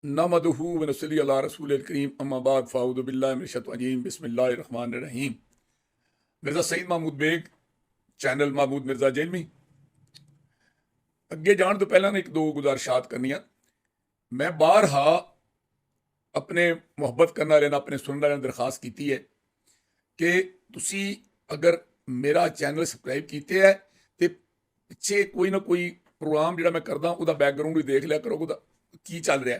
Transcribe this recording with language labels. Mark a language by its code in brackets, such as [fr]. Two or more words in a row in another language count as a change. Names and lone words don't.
[ar] نحمده ونصلي على رسوله الكريم أما بعد فأعوذ بالله من الشيطان الرجيم بسم الله الرحمن الرحيم. [pa] मिर्ज़ा सईद महमूद बेग, चैनल महमूद मिर्ज़ा जेलमी। ਅੱਗੇ ਜਾਣ ਤੋਂ ਪਹਿਲਾਂ ਇੱਕ ਦੋ ਗੁਜ਼ਾਰਿਸ਼ਾਤ ਕਰਨੀਆਂ। ਮੈਂ ਬਾਰਹਾ ਆਪਣੇ ਮੁਹੱਬਤ ਕਰਨ ਵਾਲਿਆਂ ਨਾਲ, ਆਪਣੇ ਸੁਣਨ ਵਾਲਿਆਂ ਨੂੰ ਦਰਖਾਸਤ ਕੀਤੀ ਹੈ ਕਿ ਤੁਸੀਂ ਅਗਰ ਮੇਰਾ [en] channel subscribe [pa] ਕੀਤੇ ਹੈ ਤੇ ਪਿੱਛੇ ਕੋਈ ਨਾ ਕੋਈ ਪ੍ਰੋਗਰਾਮ ਜਿਹੜਾ ਮੈਂ ਕਰਦਾ ਉਹਦਾ ਬੈਕਗਰਾਉਂਡ ਵੀ ਦੇਖ ਲਿਆ ਕਰੋ, ਉਹਦਾ ਕੀ ਚੱਲ ਰਿਹਾ।